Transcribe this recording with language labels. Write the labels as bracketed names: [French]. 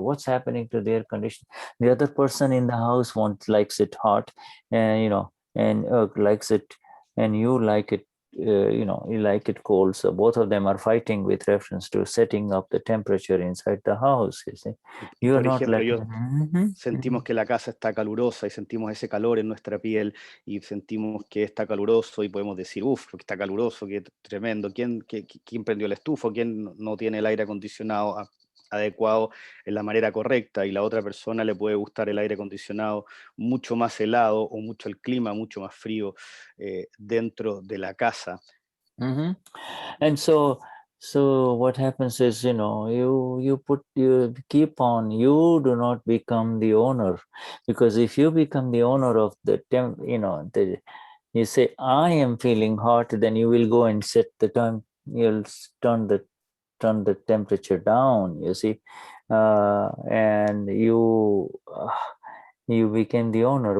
[English] What's happening to the air conditioning? The other person in the house likes it hot, and you know, and likes it, and you like it, you know, you like it cold. So both of them are fighting with reference to setting up the temperature inside the house, you see. You are not like... [Spanish] sentimos que la casa está calurosa y sentimos ese calor en nuestra piel y sentimos que está caluroso y podemos decir, uff, está caluroso, qué tremendo, ¿quién prendió el estufa? ¿Quién no tiene el aire acondicionado adecuado en la manera correcta? Y la otra persona le puede gustar el aire acondicionado mucho más helado o mucho el clima mucho más frío dentro de la casa. [English] And so what happens is, you know, you keep on, you do not become the owner, because if you become the owner of the you know, you say, I am feeling hot, then you will go and set the time, you'll turn the temperature down, you see, and you became the owner.